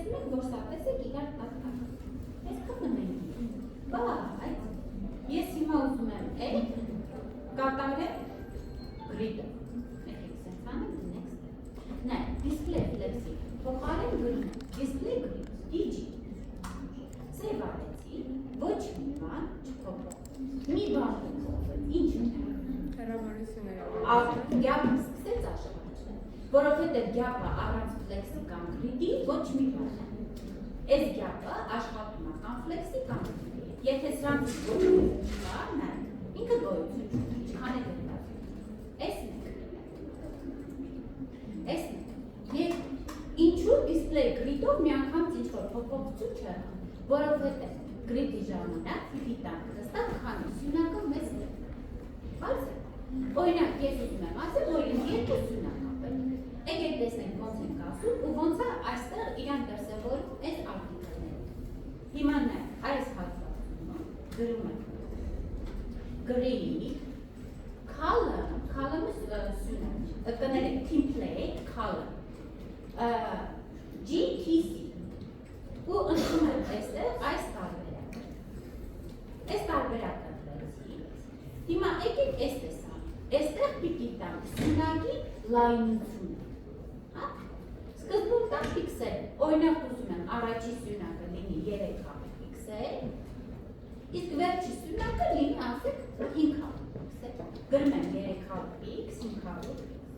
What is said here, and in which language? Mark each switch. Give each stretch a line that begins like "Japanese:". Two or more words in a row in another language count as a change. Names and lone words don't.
Armenian: որ սա տեսեք իրար տակ-տակ։ Ես խմում ենք։ Բայց ես հիմա ուզում եմ կատարեմ grid-ը։ Եկեք սենց անենք next։ Նայ,
English: display flex-ի
Armenian: փոխարեն
English: grid, display grid, DG։
Armenian: Save արեցի, ոչ մի բան չփոխվեց։ Մի բան չփոխվեց, ինչ է։ Գյապը սկսեց աշխատել, որովհետև գյապը առանց ֆլեքսի կամ grid-ի ոչ մի բան։ Այս գյապը աշխատում է կամ ֆլեքսի կամ grid-ի։ Եթե սրանցից ոչ մի բան կա, ինքը գոյություն չունի, ինչքան է դեպի։ Էսն է։ Եվ ինչու
English: display grid-ով
Armenian: մի անգամ ինչ-որ փոփոխություն չեղա, որովհետև grid-ի ժամանակ պիտի տանք հստակ քանի սյունակը մեզ է։ Բարձր։ Օրինակ, ես ուզում եմ ասել, որ ինձ երկու սյունակ ապել։ Եկեք տեսնենք ոնց ենք ասում ու ոնց է այստեղ իրան դրսևորում այս արտիկլները։ Հիմա նայ, այս հատվածում գրում եմ
English: grid column
Armenian: սյունակ, կներեք
English: template column GTC
Armenian: ու ընդունում եմ այստեղ այս տարբերակը։ Այս տարբերակը դրեցի։ Հիմա եկեք այս տեսանք։ Այստեղ պիտի տանք սյունակի լայնությունը։ Սկզբում տանք պիքսել։ Օրինակ ուզում եմ առաջի սյունակը լինի 300 պիքսել, իսկ վերջի սյունակը լինի ասեք 500 պիքսել։ Գրում եմ 300 պիքս, 500 պիքս։